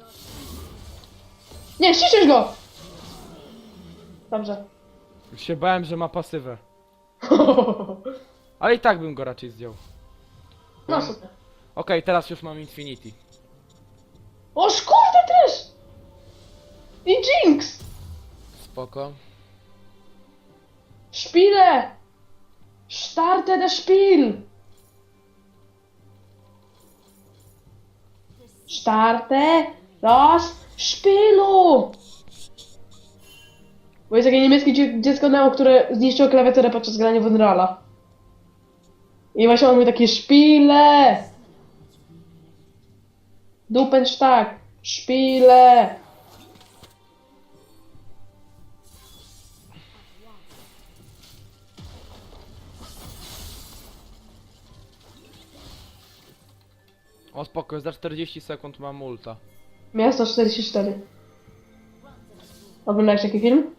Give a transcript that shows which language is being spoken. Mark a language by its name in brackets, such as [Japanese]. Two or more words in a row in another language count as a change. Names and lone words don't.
[Polish] Nie, ściszesz go! Dobrze. Już się bałem, że ma pasywę. Ale i tak bym go raczej zdjął. No super. Okej, teraz już mam Infinity. O kurde też! I Jinx! Spoko. [German] Spiele! Starte das Spiel! Starte das Spielu! [Polish] Bo jest takie niemieckie dziecko Neo, które zniszczyło klawiaturę podczas grania w Unreala. I właśnie on mówi takie Spiele! Dupensztak! Spiele! O spoko, za 40 sekund mam ulta. Miasto 44. Oglądałeś taki film?